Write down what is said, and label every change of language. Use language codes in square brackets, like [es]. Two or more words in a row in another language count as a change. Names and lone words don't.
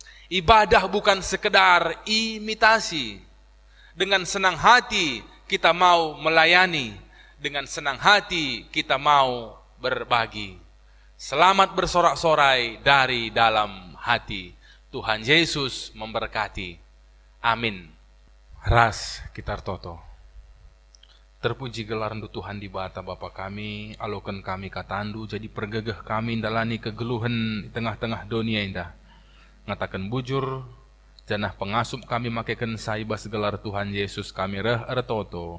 [id] Ibadah bukan sekedar imitasi. Dengan senang hati kita mau melayani. Dengan senang hati kita mau berbagi. Selamat bersorak-sorai dari dalam hati. Tuhan Yesus memberkati. [btx] Amin. Ras kitar toto. Terpuji gelarndu Tuhan di bata Bapa kami, alokan kami katandu, jadi pergegeh kami dalani kegeluhan [id] di tengah-tengah dunia [btx] indah. Ngatakan bujur, janah pengasup kami makaikan saibas gelar Tuhan Yesus kami reh ertoto.